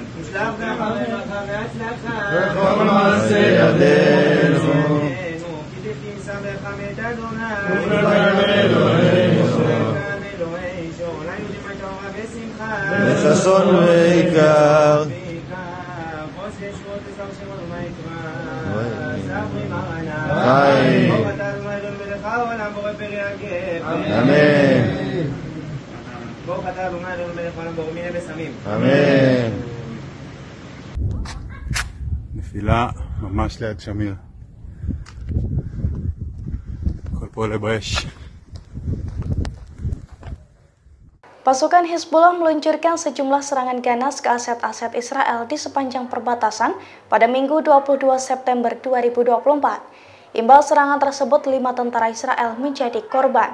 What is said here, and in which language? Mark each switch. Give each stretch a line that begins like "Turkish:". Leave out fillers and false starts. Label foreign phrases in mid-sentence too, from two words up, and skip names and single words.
Hebrew: וכל מעשה ידינו בששון ובעיקר אמן. אמן. נפילה ממש ליד שמיר. הכל פה עולה באש.
Indonesian: Pasukan Hizbullah meluncurkan sejumlah serangan ganas ke aset-aset Israel di sepanjang perbatasan pada Minggu 22 September 2024. Imbal serangan tersebut, 5 tentara Israel menjadi korban.